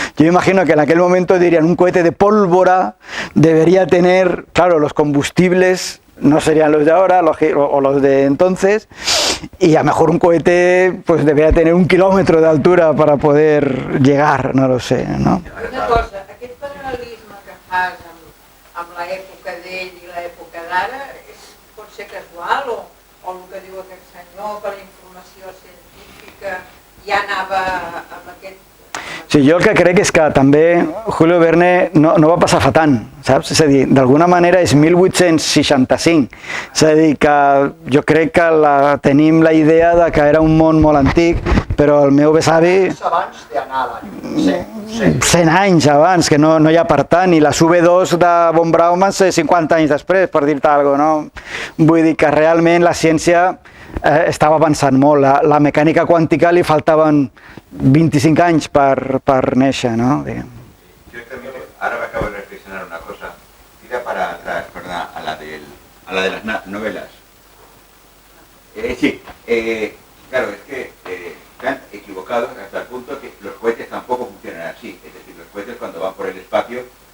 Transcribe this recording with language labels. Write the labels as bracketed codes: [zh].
[es] Yo imagino que en aquel momento dirían un cohete de pólvora debería tener, claro, los combustibles no serían los de ahora o los de entonces, y a lo mejor un cohete pues debería tener 1 kilómetro de altura para poder llegar, no lo sé, ¿no? [ca] Una cosa, aquest paral·lelisme que fas amb l'època d'ell i l'època d'ara pot ser casual o el que diu aquest senyor, que la informació científica ja anava amb aquest... Sí, jo el que crec és que també Julio Verne no va passar fa tant, saps? És a dir, d'alguna manera és 1865, és a dir, que jo crec que tenim la idea de que era un món molt antic, però el meu besavi... Abans d'anar a l'any, 100 anys abans, que no hi ha per tant, i les V2 de von Braun van ser 50 anys després, per dir-te alguna cosa, no? Vull dir que realment la ciència estava avançant molt, la mecànica quàntica li faltaven 25 anys per néixer, ¿no? [es] Yo también, ahora me acabo de reflexionar una cosa, tira para atrás, ¿verdad? A la de las novelas. Sí, claro, es que están equivocados hasta el punto que los cohetes tampoco funcionan así, es decir, los cohetes cuando van por el espacio